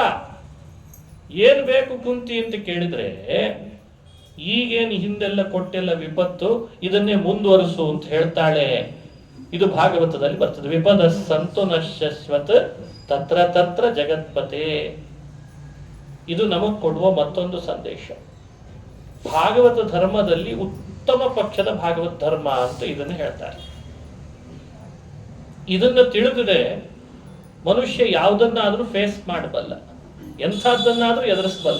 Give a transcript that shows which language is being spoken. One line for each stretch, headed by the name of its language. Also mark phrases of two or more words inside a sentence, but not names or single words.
Kannada: ಏನ್ ಬೇಕು ಕುಂತಿ ಅಂತ ಕೇಳಿದ್ರೆ, ಈಗೇನು ಹಿಂದೆಲ್ಲ ಕೊಟ್ಟೆಲ್ಲ ವಿಪತ್ತು, ಇದನ್ನೇ ಮುಂದುವರಿಸು ಅಂತ ಹೇಳ್ತಾಳೆ. ಇದು ಭಾಗವತದಲ್ಲಿ ಬರ್ತದೆ.
Sanskrit: ವಿಪದ ಸಂತು ನಶ್ಯಶ್ವತ್ ತತ್ರ ತತ್ರ ಜಗತ್ಪತೆ.
Kannada: ಇದು ನಮಗ್ ಕೊಡುವ ಮತ್ತೊಂದು ಸಂದೇಶ. ಭಾಗವತ ಧರ್ಮದಲ್ಲಿ ಉತ್ತಮ ಪಕ್ಷದ ಭಾಗವತ ಧರ್ಮ ಅಂತ ಇದನ್ನು ಹೇಳ್ತಾರೆ. ಇದನ್ನು ತಿಳಿದ್ರೆ ಮನುಷ್ಯ ಯಾವುದನ್ನಾದ್ರೂ ಫೇಸ್ ಮಾಡಬಲ್ಲ, ಎಂಥದ್ದನ್ನಾದ್ರೂ ಎದುರಿಸಬಲ್ಲ.